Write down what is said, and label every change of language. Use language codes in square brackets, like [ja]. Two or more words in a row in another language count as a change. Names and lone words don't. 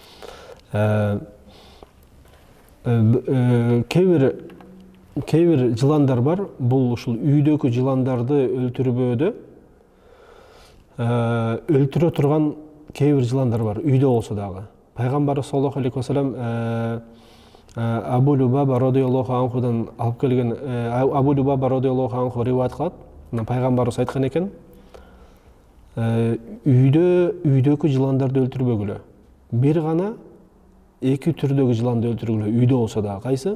[ky] Кейбир жыландар бар, бул ушул үйдөгү жыландарды өлтүрбөөдө өлтүрө турган кейбир жыландар бар, үйдө болсо дагы. Пайгамбарыбыз [ar] صلى الله عليه وسلم [ky] Абу Любаба [ar] رضي الله عنه [ky] алып келген, Абу Любаба [ar] رضي الله عنه [ky] риваят кылат. Пайгамбарыбыз айткан экен, үйдөгү жыландарды өлтүрбөгүлө. Бир гана 2 түрдөгү жыланды өлтүргүлө, үйдө болсо дагы. Кайсы?